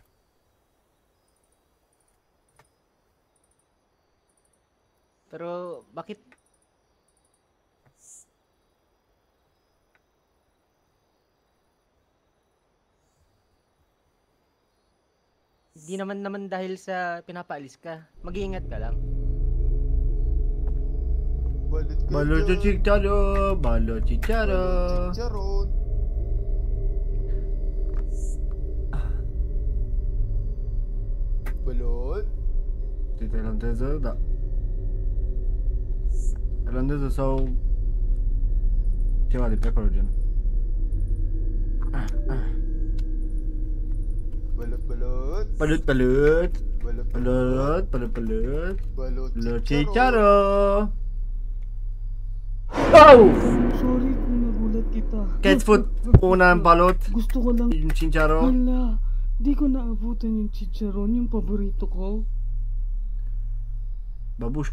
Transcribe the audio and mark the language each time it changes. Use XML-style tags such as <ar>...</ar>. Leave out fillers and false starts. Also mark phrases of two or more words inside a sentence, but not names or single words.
<tl>Pero bakit Hindi naman dahil sa pinapaalis ka. Mag-iingat ka lang. Balot kayo Balut dyan. chicharon. Balut chicharon. Balot chicharon. Balot.</tl> <ro>Irlandese da. Irlandese sau ceva de pe acolo gen.</ro> <tl>Balot. Balot. Balut balut. Balot. Balut balut balut. Balot Balut chicharon. chicharon. Oh! Sorry kung nagulat kita.</tl> <en>Cat food.</en> <tl>Una ang balot. Gusto ko lang. Yung chicharo. Hala, di ko naabutan yung chicharon, yung paborito ko. Babushka.</tl>